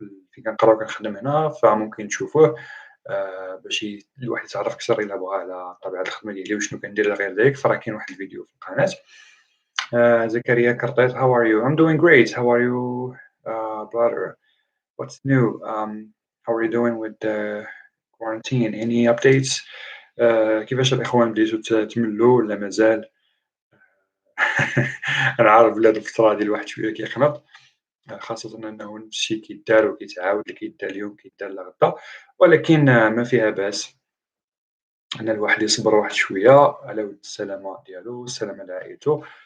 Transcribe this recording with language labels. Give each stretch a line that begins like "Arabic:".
Arabic: فين كنقرا وكنخدم هنا، فممكن تشوفوه باش الواحد يتعرف أكثر إلا بغى على طبيعة الخدمة ديالي وشنو كندير إلى غير ذلك، فراه كاين واحد الفيديو في القناة.
English: زكريا كرطيط how are you? I'm doing great. How are you, brother? What's new? How are you doing with the quarantine? Any updates?
Arabic: كيفاش الإخوان بديتو تملّوا والّا مازال؟ أنا عارف بلي هاد الفترة هادي الواحد شوية كيقنط، خاصةً أنه نفس الشي كيدار وكيتعاود، اللي كيدار اليوم كيدار لغدا، ولكن ما فيها بأس أن الواحد يصبر واحد شوية على ود السلامة ديالو والسلامة لعائلتو.